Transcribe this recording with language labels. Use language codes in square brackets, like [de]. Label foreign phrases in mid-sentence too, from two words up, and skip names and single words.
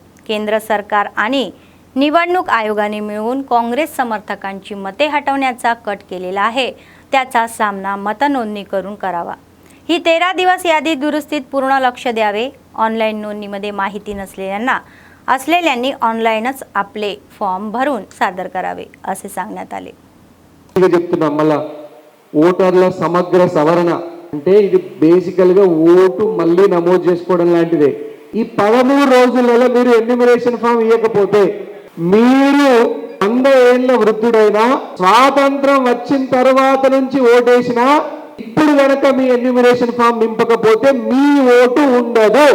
[mr] केंद्र सरकार आणि निवडणूक आयोगाने मिळून काँग्रेस समर्थकांची मते हटवण्याचा कट केलेला आहे. त्याचा सामना मतनोंदणी करून करावा. ही 13 दिवस यादी दुरुस्तीत पूर्ण लक्ष द्यावे. ऑनलाईन नोंदणीमध्ये माहिती असलेल्यांनी ऑनलाईनच आपले फॉर्म भरून सादर करावे असे सांगण्यात आले. [te] చెప్తున్నా మళ్ళా ఓటర్ల సమగ్ర సవరణ అంటే ఇది బేసికల్ గా ఓటు మళ్ళీ నమోదు చేసుకోవడం లాంటిదే. ఈ 13 రోజులలో మీరు [en] enumeration form [te] ఇవ్వకపోతే మీరు 100 ఏళ్ల వృద్ధుడైనా స్వాతంత్రం వచ్చిన తర్వాత నుంచి ఓటేసినా ఇప్పుడు గనక మీ [en] enumeration form [te] నింపకపోతే మీ ఓటు ఉండదు.